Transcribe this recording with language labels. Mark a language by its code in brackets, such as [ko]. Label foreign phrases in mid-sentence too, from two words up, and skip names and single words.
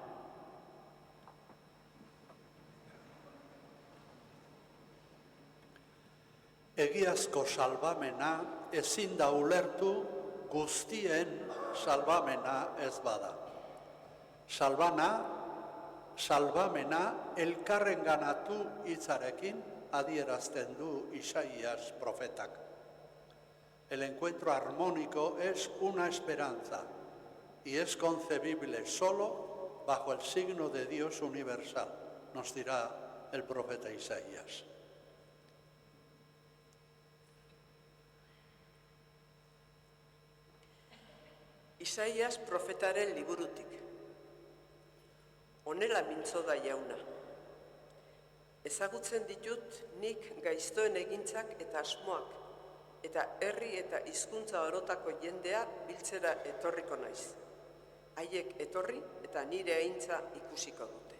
[eu] Egiazko salbamena ezin da ulertu guztien salbamena ez bada. Salbamena elkarrenganatu hitzarekin adierazten du Isaías profetak. [es] El encuentro armónico es una esperanza y es concebible solo bajo el signo de Dios universal, nos dirá el profeta Isaías. [eu] Isaías profetaren liburutik. Honela mintzo da jauna. Ezagutzen ditut nik gaiztoen egintzak eta asmoak, eta herri eta hizkuntza orotako jendea biltzera etorriko naiz. Haiek etorri eta nire aintza ikusiko dute.